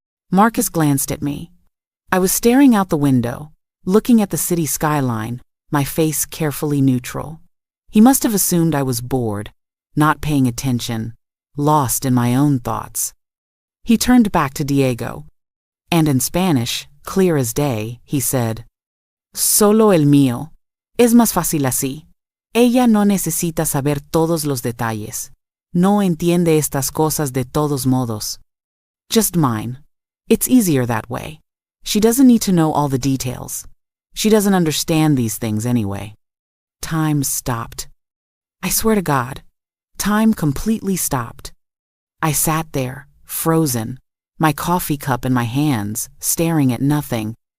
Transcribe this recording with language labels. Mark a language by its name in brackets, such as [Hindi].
[English] Marcus glanced at me. I was staring out the window, looking at the city skyline, my face carefully neutral. He must have assumed I was bored, not paying attention, lost in my own thoughts. He turned back to Diego, and in Spanish, clear as day, he said, [Spanish] "Solo el mío. Es más fácil así. Ella no necesita saber todos los detalles. No entiende estas cosas de todos modos. [English] Just mine. It's easier that way. She doesn't need to know all the details. She doesn't understand these things anyway." time stopped. I swear to God, time completely stopped. I sat there, frozen, my coffee cup in my hands, staring at nothing.